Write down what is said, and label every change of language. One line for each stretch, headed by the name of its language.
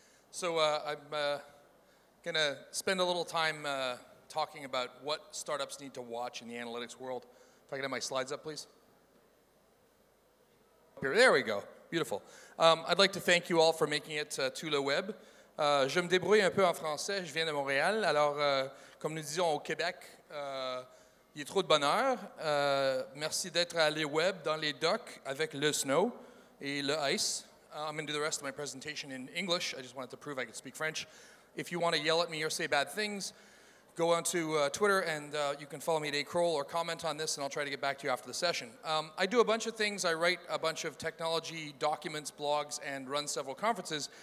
English: So I'm going to spend a little time talking about what startups need to watch in the analytics world. If I can have my slides up, please. There we go. Beautiful. I'd like to thank you all for making it to le web.
French: Je me débrouille un peu en français. Je viens de Montréal. Alors, comme nous disons au Québec, il y a trop de bonheur. Merci d'être à LeWeb' dans les docks avec le snow et le ice.
English: I'm going to do the rest of my presentation in English. I just wanted to prove I could speak French. If you want to yell at me or say bad things, go onto Twitter and you can follow me at Croll or comment on this and I'll try to get back to you after the session. I do a bunch of things. I write a bunch of technology documents, blogs, and run several conferences.